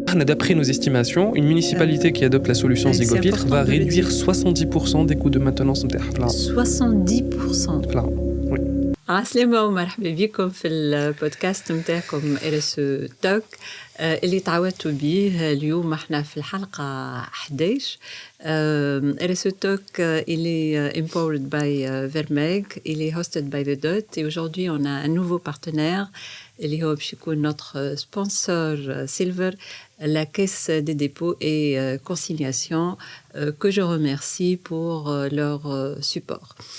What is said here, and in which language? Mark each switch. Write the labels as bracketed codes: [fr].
[fr] D'après nos estimations, une municipalité qui adopte la solution Zygofiltre va réduire 70% des coûts de maintenance. 70%. Oui. [ar] عسلامة ومرحبا بكم في البودكاست متاعكم RSE توك اللي تعودتوا به اليوم احنا في الحلقة 11. [fr] RSE توك il est empowered by Vermeeg, il est hosted by The Dot et aujourd'hui on a un nouveau partenaire [ar] اللي هو باش يكون [fr] notre sponsor Silver, la Caisse des dépôts et consignations que je remercie pour leur support.